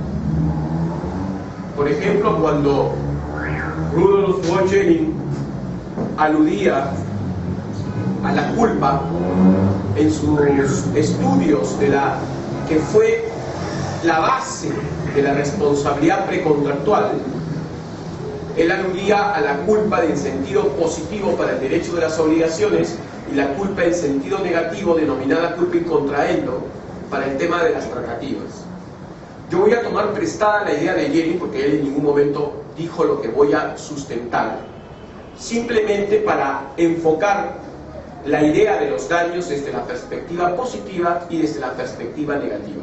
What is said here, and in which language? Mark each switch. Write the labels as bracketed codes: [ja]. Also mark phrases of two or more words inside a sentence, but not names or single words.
[es] Por ejemplo, cuando Rudolf Wolfgang aludía a la culpa en sus estudios de la que fue la base de la responsabilidad precontractual, Él aludía a la culpa en sentido positivo para el derecho de las obligaciones y la culpa en sentido negativo, denominada [la] culpa in contraendo, [es] para el tema de las tratativas. Yo voy a tomar prestada la idea de Lenin, porque él en ningún momento dijo lo que voy a sustentar, simplemente para enfocar la idea de los daños desde la perspectiva positiva y desde la perspectiva negativa.